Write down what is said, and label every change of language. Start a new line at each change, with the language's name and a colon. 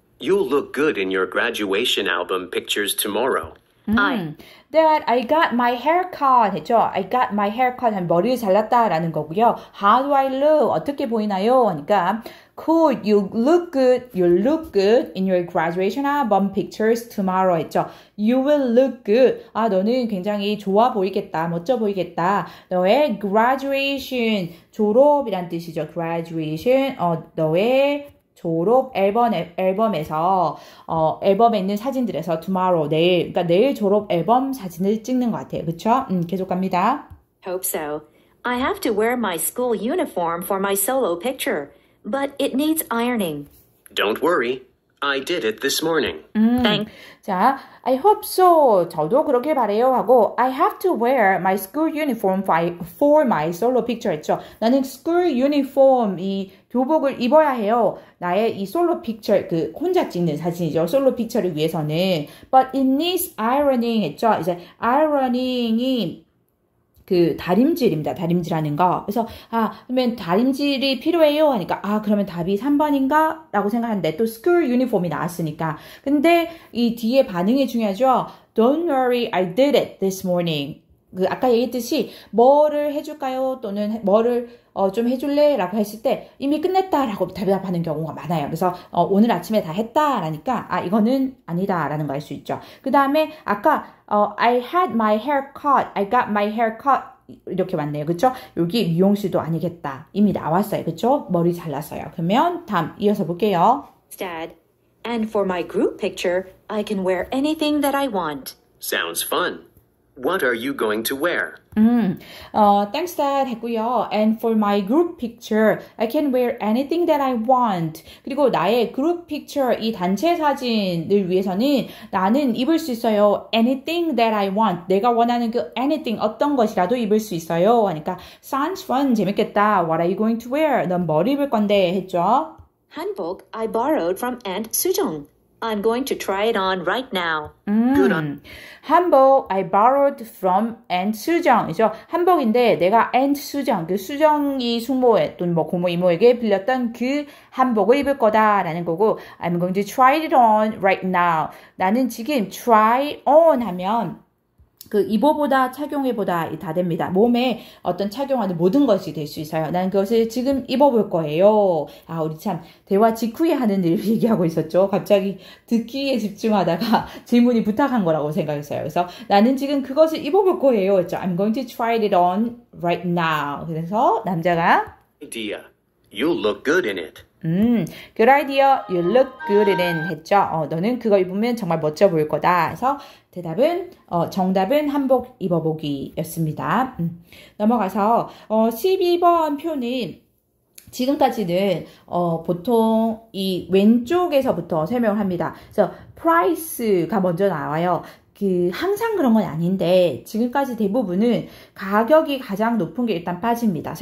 English: You'll look good in your graduation album pictures tomorrow. Dad, I got my hair cut 했죠. I got my hair cut 하면 머리를 잘랐다라는 거고요. How do I look? 어떻게 보이나요? 하니까 Cool, you look good in your graduation album pictures tomorrow 했죠. You will look good.
Korean: 아, 너는 굉장히 좋아 보이겠다, 멋져 보이겠다. 너의 graduation, 졸업이란 뜻이죠. graduation, 너의 졸업 앨범에서 앨범에 있는 사진들에서 tomorrow 내일 그러니까 내일 졸업 앨범 사진을 찍는 것 같아요. 그렇죠? 계속 갑니다.
English: Hope so. I have to wear my school uniform for my solo picture, but it needs ironing. Don't worry. I did it this morning. Thanks. 자, I hope so. 저도 그렇게 바래요 하고 I have to wear my school uniform for my solo picture 했죠.
Korean: 나는 school uniform 이 교복을 입어야 해요. 나의 이 솔로 픽처 그 혼자 찍는 사진이죠. 솔로 픽처를 위해서는 but it needs ironing 했죠. 이제 ironing이 그 다림질입니다. 다림질하는 거. 그래서 그러면 다림질이 필요해요 하니까 그러면 답이 3번인가? 라고 생각하는데 또 school uniform 이 나왔으니까. 근데 이 뒤에 반응이 중요하죠.
English: Don't worry, I did it this morning.
Korean: 그 아까 얘기했듯이 뭐를 해줄까요? 또는 뭐를 좀 해줄래? 라고 했을 때 이미 끝냈다 라고 대답하는 경우가 많아요. 그래서 오늘 아침에 다 했다 라니까 이거는 아니다 라는 거 알 수 있죠. 그 다음에 아까 I had my hair cut, I got my hair cut 이렇게 왔네요. 그쵸? 여기 미용실도 아니겠다. 이미 나왔어요. 그쵸? 머리 잘랐어요. 그러면 다음 이어서 볼게요.
English: Dad, and for my group picture, I can wear anything that I want. Sounds fun. What are you going to wear? Thanks Dad 했고요. And for my group picture, I can wear anything that I want.
Korean: 그리고 나의 group picture, 이 단체 사진을 위해서는 나는 입을 수 있어요.
English: Anything that I want.
Korean: 내가 원하는 그 anything, 어떤 것이라도 입을 수 있어요. 하니까 sounds fun, 재밌겠다.
English: What are you going to wear?
Korean: 넌 뭘 입을 건데 했죠.
English: Hanbok I borrowed from Aunt Sujong. I'm going to try it on right now. Good on. 한복 I borrowed from Aunt 수정이죠.
Korean: 한복인데 내가 Aunt 수정, 그 수정이 숙모에 또는 뭐 고모 이모에게 빌렸던 그 한복을 입을 거다라는 거고 I'm going to try it on right now. 나는 지금 try on 하면 그 입어보다 착용해보다 다 됩니다. 몸에 어떤 착용하는 모든 것이 될 수 있어요. 난 그것을 지금 입어볼 거예요. 우리 참 대화 직후에 하는 일을 얘기하고 있었죠. 갑자기 듣기에 집중하다가 질문이 부탁한 거라고 생각했어요. 그래서 나는 지금 그것을 입어볼 거예요. 했죠.
English: I'm going to try it on right now.
Korean: 그래서 남자가
English: Idea. You'll look good in it. good idea. You look good in it 했죠.
Korean: 너는 그거 입으면 정말 멋져 보일 거다. 그래서 대답은 정답은 한복 입어보기였습니다. 넘어가서 12번 표는 지금까지는 보통 이 왼쪽에서부터 설명을 합니다. 그래서 price가 먼저 나와요. 항상 그런 건 아닌데 지금까지 대부분은 가격이 가장 높은 게 일단 빠집니다.